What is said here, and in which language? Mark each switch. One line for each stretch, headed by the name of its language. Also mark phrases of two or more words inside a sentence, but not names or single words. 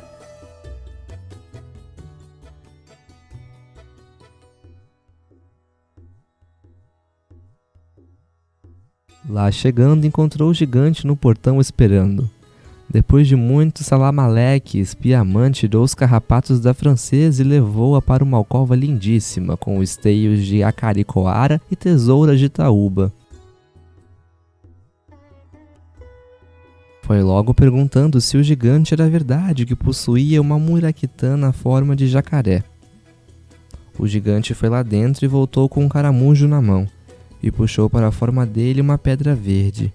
Portuguese: Lá chegando, encontrou o gigante no portão esperando. Depois de muitos salamaleques, Piamã tirou os carrapatos da francesa e levou-a para uma alcova lindíssima, com esteios de acaricoara e tesouras de taúba. Foi logo perguntando se o gigante era verdade que possuía uma muraquitã na forma de jacaré. O gigante foi lá dentro e voltou com um caramujo na mão. E puxou para a forma dele uma pedra verde.